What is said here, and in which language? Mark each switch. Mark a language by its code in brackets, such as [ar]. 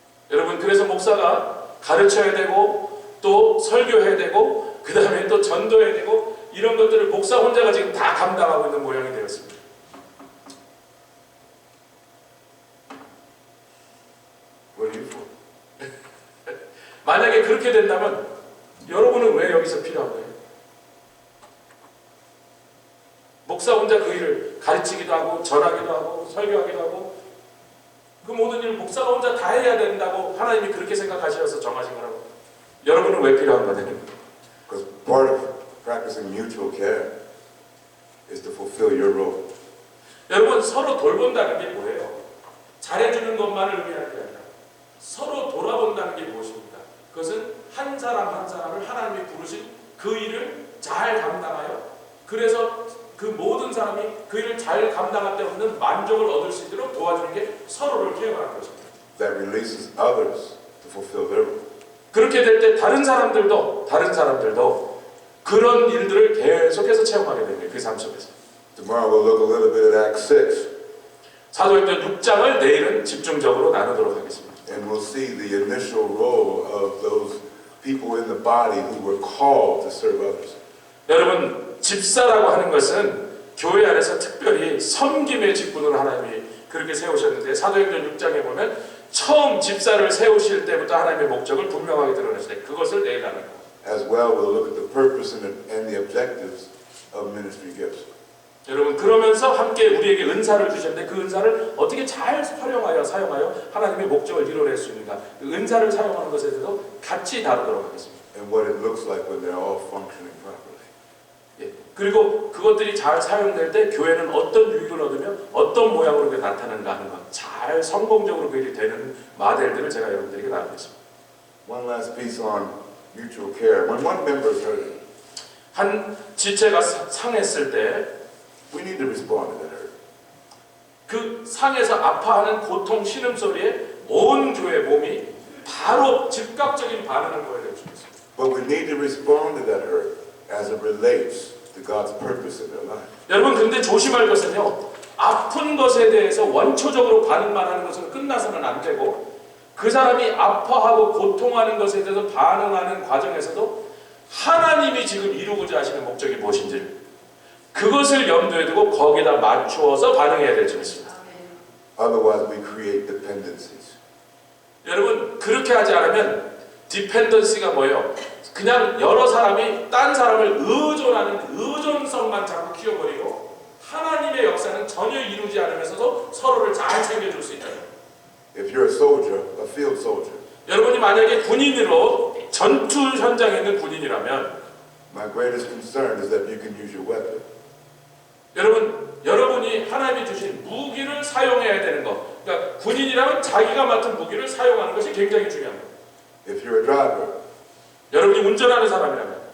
[ko] 여러분, 그래서 목사가 가르쳐야 되고 또 설교해야 되고 그 다음에 또 전도해야 되고 이런 것들을 목사 혼자가 지금 다 감당하고 있는 모양이 되었습니다. [en] What are you for? [ko] 만약에 그렇게 된다면 여러분은 왜 여기서 필요한 거예요? 목사 혼자 그 일을 가르치기도 하고 전하기도 하고 설교하기도 하고 그 모든 일을 목사가 혼자 다 해야 된다고 하나님이 그렇게 생각하셔서 정하신 거라고. 여러분은 왜 필요한 거냐? [en] Because part of practicing mutual care is to fulfill your role. [ko] 여러분, 서로 돌본다는 게 뭐예요? 잘해주는 것만을 의미하는 게 아니라 서로 돌아본다는 게 무엇입니까? 그것은 한 사람 한 사람을 하나님이 부르신 그 일을 잘 감당하여 그래서 그 모든 사람이 그 일을 잘 감당할 때 얻는 만족을 얻을 수 있도록 도와주는 게 서로를 케어하는 것입니다. [en] That releases others to fulfill their role. [ko] 그렇게 될 때 다른 사람들도 그런 일들을 계속해서 체험하게 됩니다. 그 삶 속에서. [en] Tomorrow we'll look a little bit at Acts 6. [ko] 사도행전 6장을 내일은 집중적으로 나누도록 하겠습니다. [en] And we'll see the initial role of those people in the body who were called to serve others. [ko] 여러분, 집사라고 하는 것은 교회 안에서 특별히 섬김의 직분으로 하나님이 그렇게 세우셨는데 사도행전 6장에 보면 처음 집사를 세우실 때부터 하나님의 목적을 분명하게 드러내시되 그것을 내일 나눌 겁니다. [en] As well, we'll look at the purpose and the objectives of ministry gifts. [ko] 여러분, 그러면서 함께 우리에게 은사를 주셨는데 그 은사를 어떻게 잘 활용하여 사용하여 하나님의 목적을 이뤄낼 수 있는가, 그 은사를 사용하는 것에 대해서 같이 다루도록 하겠습니다. [en] And what it looks like when they're all functioning properly. [ko] 예. 그리고 그것들이 잘 사용될 때 교회는 어떤 유익을 얻으며 어떤 모양으로 나타나는가 하는 것, 잘 성공적으로 그 일이 되는 모델들을 제가 여러분들에게 나누겠습니다. [en] One last piece on mutual care. When one member is hurting, [ko] 한 지체가 상했을 때 [en] we need to respond to that hurt. [ko] 그 상해서 아파하는 고통 신음소리에 온 교회 몸이 바로 즉각적인 반응을 보여줄 수 있습니다. [en] But we need to respond to that hurt as it relates to God's purpose in their life. [ko] 여러분, 근데 조심할 것은요, 아픈 것에 대해서 원초적으로 반응만 하는 것은 끝나서는 안 되고 그 사람이 아파하고 고통하는 것에 대해서 반응하는 과정에서도 하나님이 지금 이루고자 하시는 목적이 무엇인지 그것을 염두에 두고 거기다 맞추어서 반응해야 될 줄 믿습니다. [en] Otherwise, we create dependencies. [ko] 여러분, 그렇게 하지 않으면 디펜던시가 뭐예요? 그냥 여러 사람이 딴 사람을 의존하는 의존성만 자꾸 키워버리고 하나님의 역사는 전혀 이루지 않으면서도 서로를 잘 챙겨줄 수 있다. [en] If you're a soldier, a field soldier, [ko] 여러분이 만약에 군인으로 전투 현장에 있는 군인이라면 [en] my greatest concern is that you can use your weapon. [ko] 여러분이 하나님이 주신 무기를 사용해야 되는 것. 그러니까 군인이라면 자기가 맡은 무기를 사용하는 것이 굉장히 중요합니다. [en] If you're a driver [ko] 여러분이 운전하는 사람이라면